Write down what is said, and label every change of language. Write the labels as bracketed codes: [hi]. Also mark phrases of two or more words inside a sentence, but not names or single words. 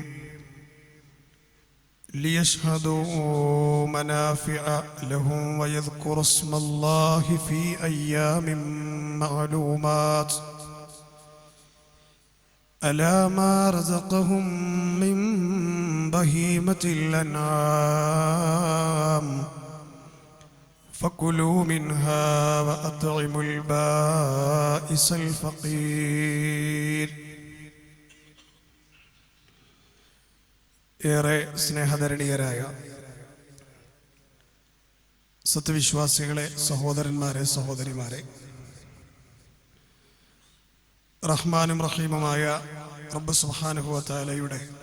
[ar] ليشهدوا منافع لهم ويذكروا اسم الله في أيام معلومات ألا ما رزقهم من بهيمة الأنعام فكلوا منها وأطعموا البائس الفقير. [ml] ഏറെ സ്നേഹധരണീയരായ സത്യവിശ്വാസികളെ, സഹോദരന്മാരെ, സഹോദരിമാരെ, റഹ്മാനും റഹീമുമായ റബ്ബ് [ar] سبحانه وتعالى